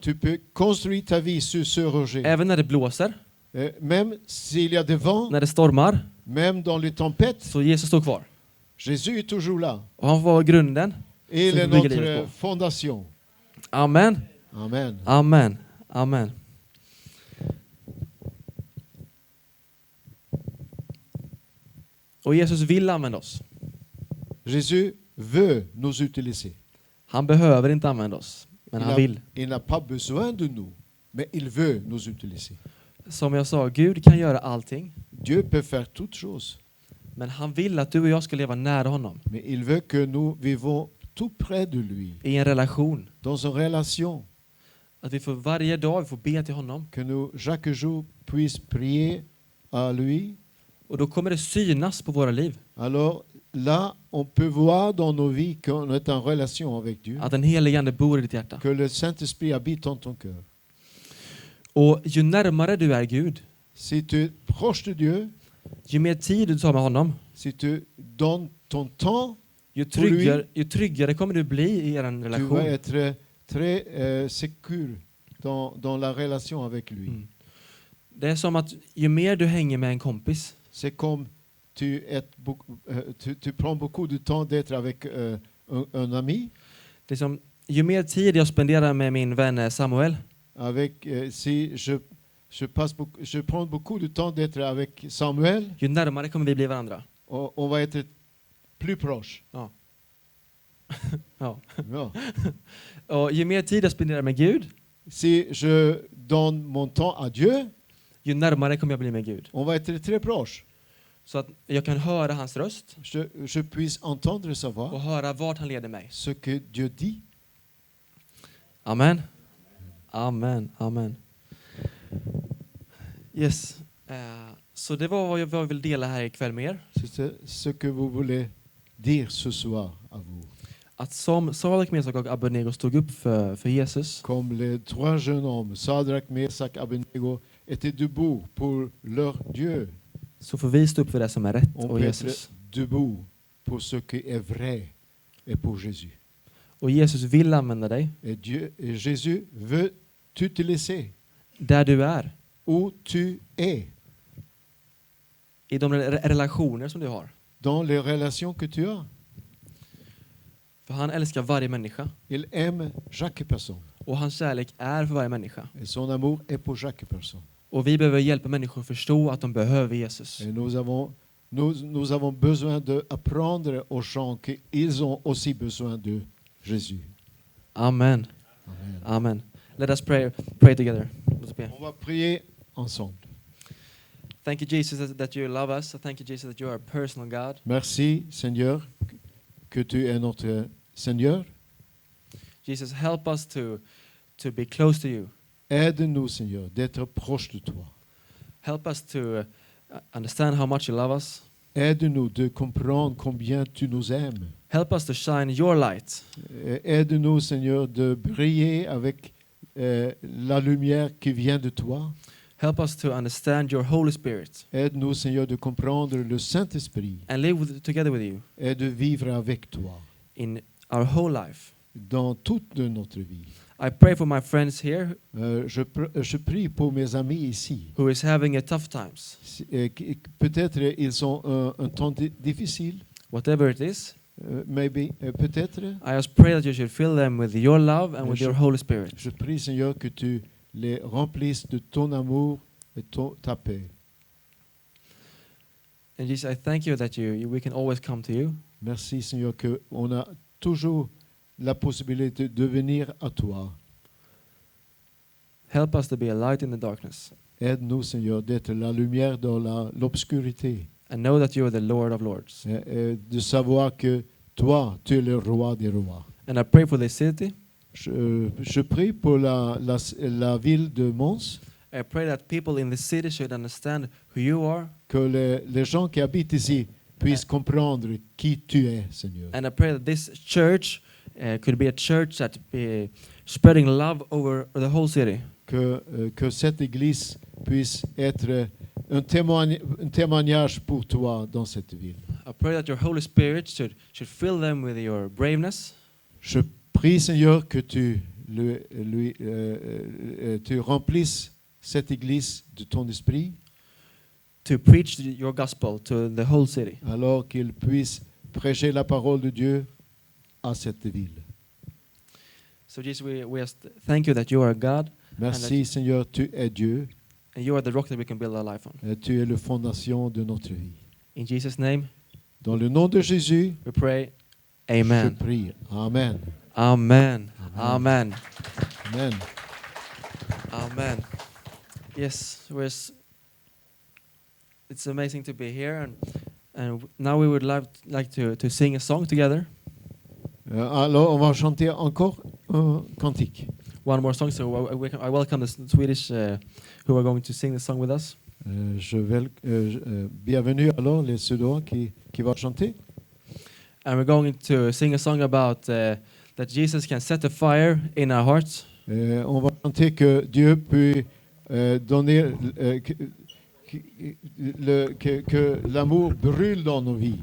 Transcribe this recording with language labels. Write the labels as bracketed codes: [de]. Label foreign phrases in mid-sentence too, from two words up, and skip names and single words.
[fr] Tu peux construire ta vie sur ce rocher. [sv] Även när det blåser, [fr] Même s'il y a des vents, [sv] när det stormar, [fr] même dans les tempêtes, [sv] så Jesus står kvar. [fr] Jésus est toujours là. [sv] Och han får vara grunden. [fr] Et il [sv] som [fr] est [sv] vi bygger livet [fr] notre [sv] på. [fr] fondation. Amen. Amen. Amen. Amen. [sv] Och Jesus vill använda oss. [fr] Jésus veut nous utiliser. [sv] Han behöver inte använda oss, men han vill. [fr] Il n'a pas besoin de nous, mais il veut nous utiliser. [sv] Som jag sa, Gud kan göra allting, [fr] Dieu peut faire toutes choses, [sv] men han vill att du och jag ska leva nära honom. [fr] mais il veut que nous vivons tout près de lui, [sv] I en relation. [fr] dans une relation, [sv] Att vi får varje dag vi får be till honom. [fr] que nous chaque jour puissions prier à lui. [sv] Och då kommer det synas på våra liv. [fr] Alors là, on peut voir dans nos vies qu'on est en relation avec Dieu, [sv] Att den helige ande bor i ditt hjärta. [fr] que le Saint-Esprit habite dans ton cœur. [sv] Och ju närmare du är Gud, [fr] Si tu es proche de Dieu, [sv] ju mer tid du tar med honom, [fr] si tu donnes ton temps, [sv] ju tryggare kommer du bli i er [fr] tu vas [sv] relation. [fr] être très sécure dans la relation avec lui. [sv] Det är som att ju mer du hänger med en kompis, [fr] C'est comme tu prends beaucoup de temps d'être avec un ami. [sv] Liksom, ju mer tid jag spenderar med min vän Samuel, [fr] Si je prends beaucoup de temps d'être avec Samuel, [sv] ju närmare kommer vi bli varandra. [fr] on va être plus proche. [sv] Ja. Ja. Och ju mer tid jag spenderar med Gud, [fr] Si je donne mon temps à Dieu, [sv] ju närmare kommer jag bli med Gud. [fr] on va être très proche. [sv] Så att jag kan höra hans röst [fr] Je puisse entendre sa [sv] och [fr] voix, [sv] höra vart han leder mig. [fr] ce que Dieu dit. Amen. Amen. Amen. [en] Yes. [sv] Så det var vad jag vill dela här ikväll med er. [fr] C'est ce que vous voulez dire ce soir à vous. [sv] Att som Sadrak, Mesak och Abednego stod upp för Jesus, [fr] Comme les trois jeunes hommes, Sadrak, Mesak, Abednego, étaient debout pour leur Dieu. [sv] så får vi stå upp för det som är rätt [fr] On [sv] och [fr] peut [sv] Jesus. [fr] être debout pour ce qui est vrai et pour Jésus. [sv] Och Jesus vill använda dig [fr] Et Jésus veut t'utiliser [sv] där du är. [fr] où tu es, [sv] I de relationer som du har. [fr] dans les relations que tu as. [sv] För han älskar varje människa. [fr] Il aime chaque personne. [sv] Och hans kärlek är för varje människa. [fr] Et son amour est pour chaque personne. [sv] Och vi behöver hjälpa människor att förstå att de behöver Jesus. [fr] Et nous avons besoin d'apprendre aux gens qu'ils ont aussi besoin de Jésus. Amen. Amen. [en] Amen. Let us pray together. Let's pray. [fr] On va prier ensemble. [en] Thank you, Jesus, that you love us. Thank you, Jesus, that you are a personal God. [fr] Merci, Seigneur, que tu es notre Seigneur. [en] Jesus, help us to be close to you. [fr] Aide-nous, Seigneur, d'être proche de toi. [en] Help us to understand how much you love us. [fr] Aide-nous de comprendre combien tu nous aimes. [en] Help us to shine your light. [fr] Aide-nous, Seigneur, de briller avec la lumière qui vient de toi. [en] Help us to understand your Holy Spirit [fr] Aide-nous, Seigneur, de comprendre le Saint-Esprit [en] and live together with you [fr] et de vivre avec toi [en] in our whole life. [fr] dans toute notre vie. [en] I pray for my friends here [fr] Je prie pour mes amis ici. [en] who is having a tough times. [fr] Peut-être ils ont un temps difficile. [en] Whatever it is, Maybe, [fr] peut-être. [en] I just pray that you should fill them with your love and with your Holy Spirit. [fr] Je prie, Seigneur, que tu les remplisses de ton amour et ta paix. [en] And Jesus, I thank you that we can always come to you. [fr] Merci, Seigneur, qu'on a toujours la possibilité de venir à toi. [en] Help us to be a light in the darkness [fr] Aide-nous, Seigneur, d'être la lumière dans l'obscurité. [en] and know that you are the Lord of Lords. [fr] Et de savoir que toi, tu es le roi des rois. [en] And I pray for this city. [fr] Je prie pour la ville de Mons, [en] I pray that people in the city should understand who you are. [fr] que les gens qui habitent ici puissent comprendre qui tu es, Seigneur. [en] And I pray that this church could be a church that be spreading love over the whole city. [fr] Que cette église puisse être un témoignage pour toi dans cette ville. [en] I pray that your Holy Spirit should fill them with your braveness. [fr] Je prie, Seigneur, que tu remplisses cette église de ton esprit, [en] to preach your gospel to the whole city. [fr] alors qu'il puisse prêcher la parole de Dieu à cette ville. [en] So Jesus, we just thank you that you are God [fr] Merci, Seigneur, tu es Dieu [en] and you are the rock that we can build our life on. [fr] et tu es la fondation de notre vie. [en] In Jesus' name, [fr] Dans le nom de Jésus, [en] we pray. [fr] je Amen. prie. Amen. Amen. Amen. Amen. Amen. [en] Yes, it's amazing to be here, and now we would like to sing a song together. [fr] Alors, on va chanter encore un cantique. [en] One more song, so I welcome the Swedish who are going to sing the song with us. [fr] Bienvenue alors les Suédois qui vont chanter. [en] And we're going to sing a song about that Jesus can set a fire in our hearts. [fr] On va chanter que Dieu peut donner que l'amour brûle dans nos vies.